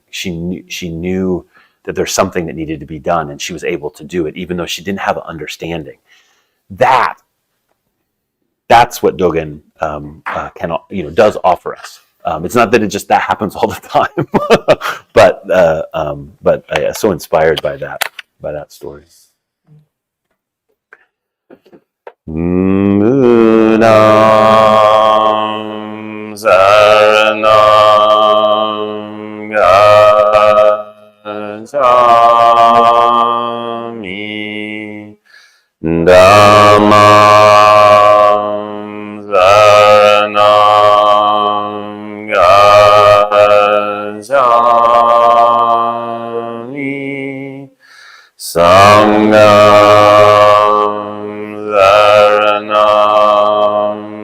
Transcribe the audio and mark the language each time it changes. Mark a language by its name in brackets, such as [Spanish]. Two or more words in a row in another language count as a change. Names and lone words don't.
[English] She knew that there's something that needed to be done and she was able to do it, even though she didn't have an understanding. That's what Dogen does offer us. It's not that it just that happens all the time, but I am so inspired by that story. [Pali] Buddham saranam gacchami, Dhammam saranam gacchami, Sangham saranam